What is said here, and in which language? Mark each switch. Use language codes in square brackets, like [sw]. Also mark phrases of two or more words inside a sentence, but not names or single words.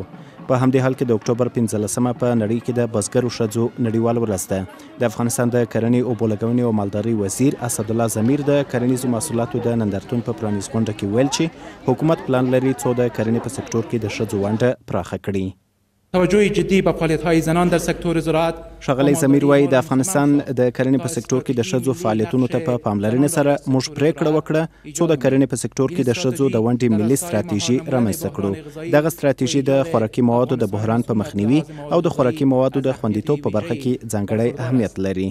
[ps] په همدې حال کې د اکتوبر 15مه په نړۍ کې د بزګرو ښځو نړیوال ورځ ده. د افغانستان د کرنې، اوبو لګونې او مالدارۍ وزیر اسدالله ضمیر د کرنیزو محصولاتو د نندارتون په پرانیست غونډه کې ویل چې حکومت پلان لري څو د کرنې په سکتور کې د ښځو ونډه پراخه کړي. [fa] توجه جدی به فعالیت‌های زنان در سکتور زراعت. ښاغلی ضمیر وایي د افغانستان د کرنې په سکتور کې د ښځو فعالیتونو ته په پاملرنې سره موږ پریکړه وکړه څو د کرنې په سکتور کې د ښځو د ونډې ملي ستراتیژي رامنځته کړو. دغه ستراتیژي د خوراکي موادو د بحران په مخنیوي او د خوراکي موادو د خوندیتوب په برخه کې ځانګړی اهمیت لري.